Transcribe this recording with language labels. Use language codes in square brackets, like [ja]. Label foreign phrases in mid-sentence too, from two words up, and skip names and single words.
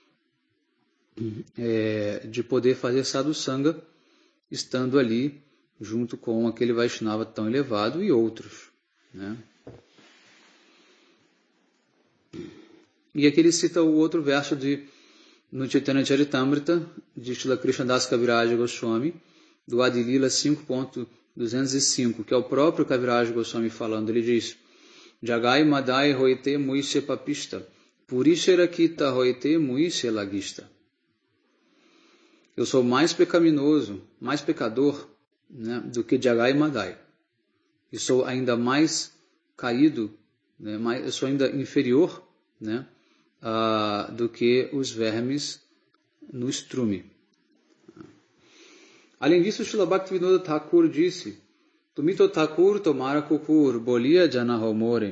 [pt] de poder fazer sadhusanga estando ali junto com aquele Vaishnava tão elevado e outros, né? E aqui ele cita o outro verso no Chaitanya Charitamrita, de Srila Krishnadas Kaviraja Goswami, do Adilila 5.205, que é o próprio Kaviraja Goswami falando. Ele diz: [bn] জগাই মাধাই হৈতে মুঞি সে পাপিষ্ঠ, পুরীষের কীট হৈতে মুঞি সে লঘিষ্ঠ. [pt] Eu sou mais pecaminoso, mais pecador, né, do que Jagai e Madai. E sou ainda mais caído, né, eu sou ainda inferior, né, do que os vermes no estrume. Além disso, Srila Bhaktivinoda Thakur disse: [bn] তুমি ত' ঠাকুর তোমার কুকুর বলিয়া জানহ মোরে.